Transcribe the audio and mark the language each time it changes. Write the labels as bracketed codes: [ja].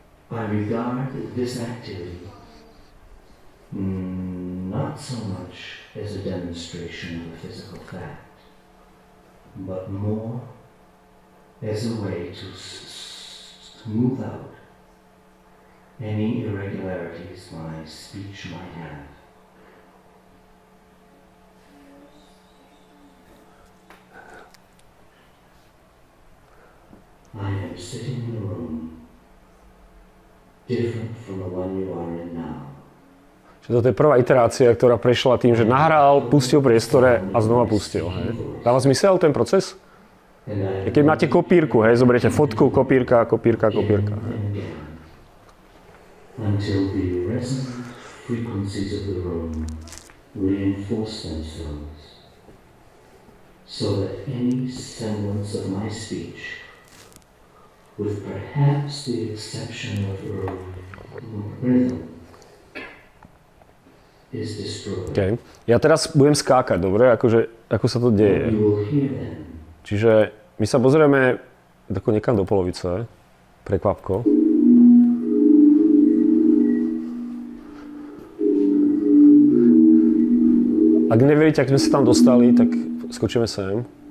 [en] I regard this activity not so much as a demonstration of a physical fact, but more as a way to smooth out any irregularities my speech might have. I am sitting in a room different from the one you are in now. [sk] Čiže toto je prvá iterácia, ktorá prešla tým, že nahral, pustil v priestore a znova pustil. Hej. Dáva zmysel ten proces? Keď máte kopírku, hej, zoberiete fotku, kopírka. Hej. [en] Until the resonant frequencies of the room reinforce themselves, so that any semblance of my speech, with perhaps the exception of rhythm, is destroyed. [sk] Okay. Ja teraz budem skákať, dobre? Akože, ako sa to deje. Čiže my sa pozrieme niekam do polovice. Prekvapko. Ak neveríte, ak sme sa tam dostali, tak skočíme sem.